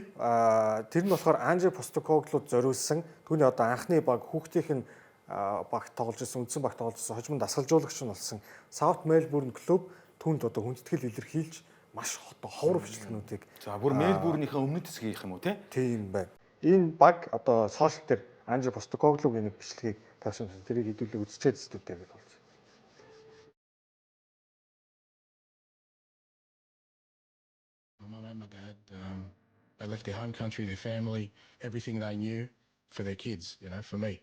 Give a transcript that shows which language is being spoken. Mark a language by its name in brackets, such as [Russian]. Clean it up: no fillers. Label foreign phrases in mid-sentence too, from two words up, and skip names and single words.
[Mongolian] Тэр нь болохоор Анже Постекоглуд зориулсан түүний одоо анхны баг хүүхдийнх нь багт тоглож ирсэн, үндсэн багт тоглож ирсэн, хожим дасгалжуулагч нь болсон Саут Мельбурн клуб түүнд одоо хүндэтгэл илэрхийлж маш ховор бичлэгнүүдийг за бүр Мельбурнийхээ өмнөд хэсгийнх юм уу тийм байна. Энэ баг одоо сошиал дээр Анжи Постекоглугийн нэг бичлэгийг тавьсан. Тэрийг хэдүүлээ үзчихэд студид гэж болсон. [English] My mum and my dad, they left their home country, their family, everything they knew for their kids, for me.